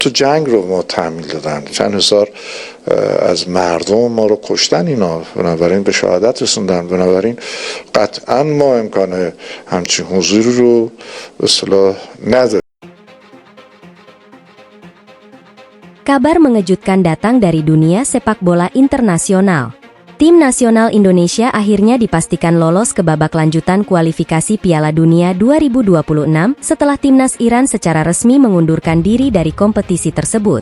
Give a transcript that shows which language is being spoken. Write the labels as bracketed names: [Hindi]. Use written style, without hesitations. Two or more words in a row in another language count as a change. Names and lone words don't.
[Persian] تو جنگ رو ما تحمیل دادن، چند هزار از مردم ما رو کشتن اینا، بنابراین به شهادت رسوندن. بنابراین قطعا ما امکان همچین حضوری رو به اصطلاح نداریم. [Indonesian] Kabar mengejutkan datang dari dunia sepak bola internasional. Tim nasional Indonesia akhirnya dipastikan lolos ke babak lanjutan kualifikasi Piala Dunia 2026 setelah timnas Iran secara resmi mengundurkan diri dari kompetisi tersebut.